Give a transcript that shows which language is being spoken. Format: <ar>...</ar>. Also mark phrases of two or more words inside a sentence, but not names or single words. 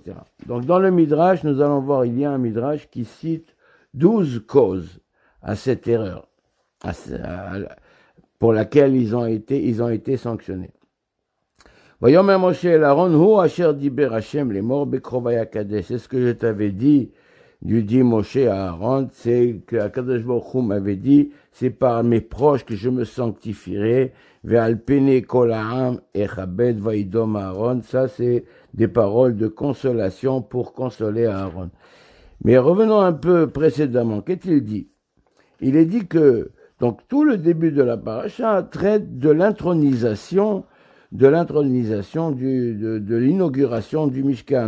<fr>Donc, dans le Midrash, nous allons voir, il y a un Midrash qui cite 12 causes à cette erreur, pour laquelle ils ont été sanctionnés. Voyons même Moshe et Aaron,</fr> <he>הוא אשר דיבר השם,</he> <fr>les morts</fr> <he>בקרובי אקדש.</he> <fr>C'est ce que je t'avais dit, dit Moshe à Aaron, c'est que</fr> <he>הקדוש ברוך הוא</he> <fr>m'avait dit, c'est par mes proches que je me sanctifierai.</fr> <he>ועל פני כל העם אכבד וידום אהרן.</he> <fr>Ça, c'est des paroles de consolation pour consoler Aaron. Mais revenons un peu précédemment. Qu'est-il dit? Il est dit que, donc, tout le début de la paracha traite de l'intronisation, de l'inauguration du Mishkan.</fr>